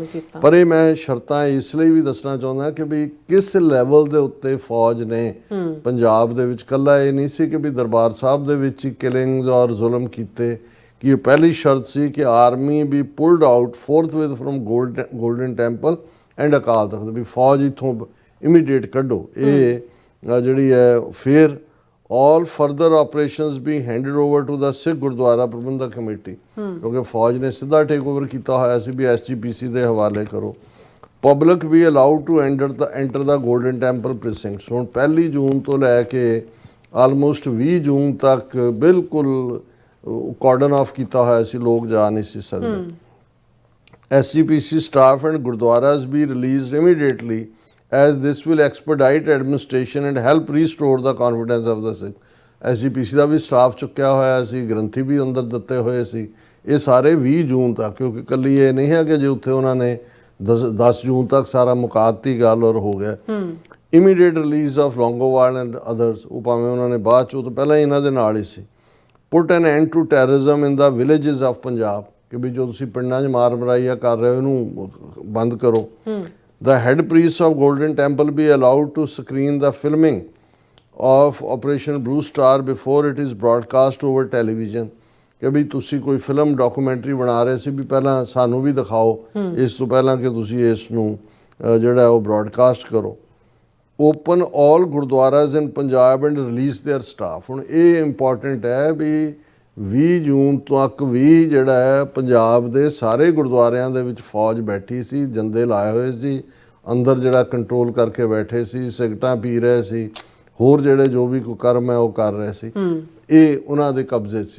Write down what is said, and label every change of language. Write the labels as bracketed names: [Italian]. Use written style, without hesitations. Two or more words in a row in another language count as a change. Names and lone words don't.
[Punjabi] ਪਰ ਇਹ ਮੈਂ ਸ਼ਰਤਾਂ ਇਸ ਲਈ ਵੀ ਦੱਸਣਾ ਚਾਹੁੰਦਾ ਕਿ ਵੀ ਕਿਸ ਲੈਵਲ ਦੇ ਉੱਤੇ ਫੌਜ ਨੇ ਪੰਜਾਬ ਦੇ ਵਿੱਚ, ਕੱਲਾ ਇਹ ਨਹੀਂ ਸੀ ਕਿ ਵੀ ਦਰਬਾਰ ਸਾਹਿਬ ਦੇ ਵਿੱਚ ਹੀ ਕਿਲਿੰਗਸ ਔਰ ਜ਼ੁਲਮ ਕੀਤੇ, ਕਿ ਪਹਿਲੀ ਸ਼ਰਤ ਸੀ ਕਿ [English] army be pulled out forthwith from Golden Temple and Akal Takht, [Punjabi] ਵੀ ਫੌਜ ਇੱਥੋਂ ਇਮੀਡੀਏਟ ਕੱਢੋ। ਇਹ ਜਿਹੜੀ ਹੈ ਫਿਰ [English] all further operations being handed over to the Sikh Gurdwara Prabandhak Committee, [Punjabi] ਕਿਉਂਕਿ ਫੌਜ ਨੇ ਸਿੱਧਾ [English] take over [Punjabi] ਕੀਤਾ ਹੋਇਆ ਸੀ ਵੀ SGPC ਦੇ ਹਵਾਲੇ ਕਰੋ। [English] public be allowed to enter the Golden Temple precincts. [Punjabi] ਹੁਣ 1 ਜੂਨ ਤੋਂ ਲੈ ਕੇ ਆਲਮੋਸਟ 20 ਜੂਨ ਤੱਕ ਬਿਲਕੁਲ [English] cordoned off [Punjabi] ਕੀਤਾ ਹੋਇਆ ਸੀ, ਲੋਕ ਜਾ ਨਹੀਂ ਸੀ ਸਕਦੇ। [English] SGPC staff and gurdwaras be released immediately as this will expedite administration and help restore the confidence of the Sikh। [Punjabi] SGPC ਦਾ ਵੀ ਸਟਾਫ ਚੁੱਕਿਆ ਹੋਇਆ ਸੀ, ਗ੍ਰੰਥੀ ਵੀ ਅੰਦਰ ਦਿੱਤੇ ਹੋਏ ਸੀ। ਇਹ ਸਾਰੇ 20 ਜੂਨ ਤੱਕ, ਕਿਉਂਕਿ ਕੱਲੀ ਇਹ ਨਹੀਂ ਹੈ ਕਿ ਜੇ ਉੱਥੇ ਉਹਨਾਂ ਨੇ 10 ਜੂਨ ਤੱਕ ਸਾਰਾ ਮੁਕਾਤੀ ਗੱਲ ਔਰ ਹੋ ਗਿਆ। [English] immediate release of Longowal and others, [Punjabi] ਉਹ ਭਾਵੇਂ ਉਹਨਾਂ ਨੇ ਬਾਅਦ ਚ, ਉਹ ਤੋਂ ਪਹਿਲਾਂ ਹੀ ਇਹਨਾਂ ਦੇ ਨਾਲ ਹੀ ਸੀ। [English] put an end to terrorism in the villages of Punjab, [Punjabi] ਕਿ ਵੀ ਜੋ ਤੁਸੀਂ ਪਿੰਡਾਂ 'ਚ ਮਾਰ ਮਰਾਈਆ ਕਰ ਰਹੇ ਹੋ ਇਹਨੂੰ ਬੰਦ ਕਰੋ। [English] The head priests of Golden Temple be allowed to screen the filming of Operation Blue Star before it is broadcast over television। [Punjabi] ਕਿ ਵੀ ਤੁਸੀਂ ਕੋਈ [English] film documentary [Punjabi] ਬਣਾ ਰਹੇ ਸੀ, ਵੀ ਪਹਿਲਾਂ ਸਾਨੂੰ ਵੀ ਦਿਖਾਓ ਇਸ ਤੋਂ ਪਹਿਲਾਂ ਕਿ ਤੁਸੀਂ ਇਸ ਨੂੰ ਜਿਹੜਾ ਉਹ ਬ੍ਰੌਡਕਾਸਟ ਕਰੋ। [English] open all gurdwaras in Punjab and release their staff. [Punjabi] ਹੁਣ ਇਹ ਇੰਪੋਰਟੈਂਟ ਹੈ ਵੀ 20 ਜੂਨ ਤੱਕ ਵੀ ਜਿਹੜਾ ਹੈ ਪੰਜਾਬ ਦੇ ਸਾਰੇ ਗੁਰਦੁਆਰਿਆਂ ਦੇ ਵਿੱਚ ਫੌਜ ਬੈਠੀ ਸੀ, ਜੰਦੇ ਲਾਏ ਹੋਏ ਸੀ, ਅੰਦਰ ਜਿਹੜਾ ਕੰਟਰੋਲ ਕਰਕੇ ਬੈਠੇ ਸੀ, ਸਿਗਰਟਾਂ ਪੀ ਰਹੇ ਸੀ, ਹੋਰ ਜਿਹੜੇ ਜੋ ਵੀ ਕੋਈ ਕਰਮ ਹੈ ਉਹ ਕਰ ਰਹੇ ਸੀ, ਇਹ ਉਹਨਾਂ ਦੇ ਕਬਜ਼ੇ ਸੀ।